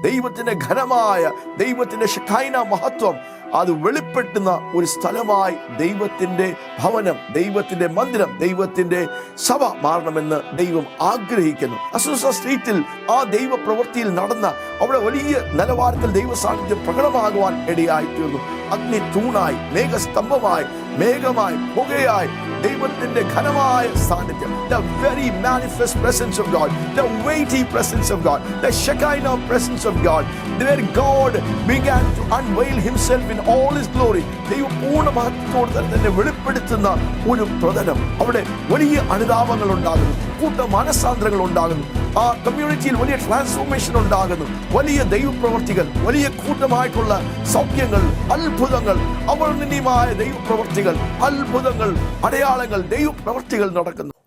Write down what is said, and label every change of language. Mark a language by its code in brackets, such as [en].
[ml] ദൈവത്തിൻ്റെ ഘനമായ, ദൈവത്തിൻ്റെ ഷെഖൈന മഹത്വം അത് വെളിപ്പെടുത്തുന്ന ഒരു സ്ഥലമായി ദൈവത്തിൻ്റെ ഭവനം, ദൈവത്തിൻ്റെ മന്ദിരം, ദൈവത്തിൻ്റെ സഭ മാറണമെന്ന് ദൈവം ആഗ്രഹിക്കുന്നു. അസൂസ സ്ട്രീറ്റിൽ ആ ദൈവ പ്രവൃത്തിയിൽ നടന്ന അവിടെ വലിയ നിലവാരത്തിൽ ദൈവ സാന്നിധ്യം പ്രകടമാകുവാൻ ഇടയായിത്തീർന്നു. അഗ്നി തൂണായി, മേഘസ്തംഭമായി, മേഘമായി, പുകയായി ദൈവത്തിന്റെ ഘനമായ സാന്നിധ്യം, [en] the very manifest presence of God, the weighty presence of God, the Shekinah presence of God, where God began to unveil himself in all his glory. [ml] ദൈവം പൂർണ്ണ മഹത്വത്തോടെ തന്നെ വെളിപ്പെടുത്തുന്ന ഒരു പ്രതലം. അവിടെ വലിയ അനുതാപങ്ങൾ ഉണ്ടാകുന്നു, കൂട്ട മനസാന്തരങ്ങൾ ഉണ്ടാകുന്നു, ആ കമ്മ്യൂണിറ്റിയിൽ വലിയ ട്രാൻസ്ഫോർമേഷൻ ഉണ്ടാകുന്നു, വലിയ ദൈവപ്രവർത്തികൾ, വലിയ കൂട്ടമായിട്ടുള്ള സൗഖ്യങ്ങൾ, അത്ഭുതങ്ങൾ, അവർണ്ണനീയമായ ദൈവപ്രവർത്തികൾ, അത്ഭുതങ്ങൾ, അടയാളങ്ങൾ, ദൈവപ്രവർത്തികൾ നടക്കുന്നു.